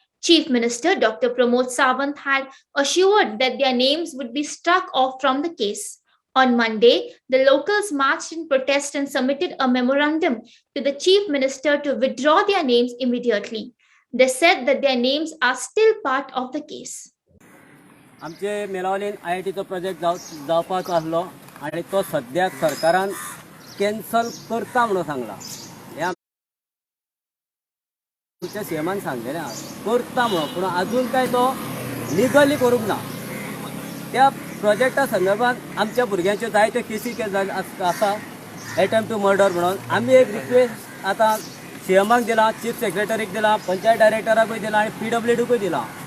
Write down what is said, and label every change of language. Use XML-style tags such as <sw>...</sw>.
<en>Chief Minister Dr. Pramod Sawant had assured that their names would be struck off from the case. On Monday, the locals marched in protest and submitted a memorandum to the Chief Minister to withdraw their names immediately. They said that their names are still part of the case.</en> <kok>आमचे मेलावलीन IITचो प्रोजेक्ट जावपाचो आसलो आनी तो सद्याक सरकारान कॅन्सल करता म्हणून सांगला. हे आमच्या सीएमान सांगलेलें करता म्हणून, पूण अजून काय तो लिगली करूंक ना. त्या प्रोजेक्टा संदर्भात आमच्या भुरग्यांच्यो जायत्यो केसी आसा, अटेम्प्ट टू मर्डर म्हणून. आमी एक रिक्वेस्ट आतां सीएमाक दिला, चीफ सेक्रेटरीक दिला, पंचायत डायरेक्टराकूय दिला आनी PWDकूय दिला.</kok>